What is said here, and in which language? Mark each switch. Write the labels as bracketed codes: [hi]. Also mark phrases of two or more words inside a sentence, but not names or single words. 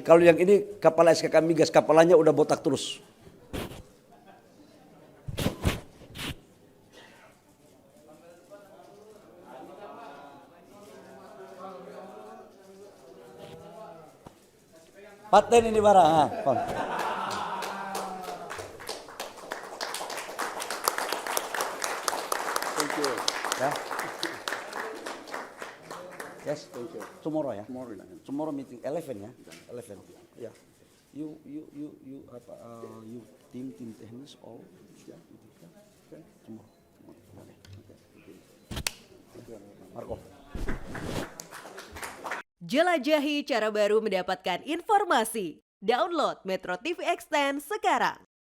[id] Kalau yang ini kepala SKK Migas, kepalanya udah botak terus. Paten ini barang. [en] Thank you. Ya. Yes, thank you. Tomorrow ya. Tomorrow meeting 11 ya. 11. Ya. You [id] tim teknis [en] all. Ya. Okay. Tomorrow. Marco. [id] Jelajahi cara baru mendapatkan informasi. Download Metro TV Extend sekarang.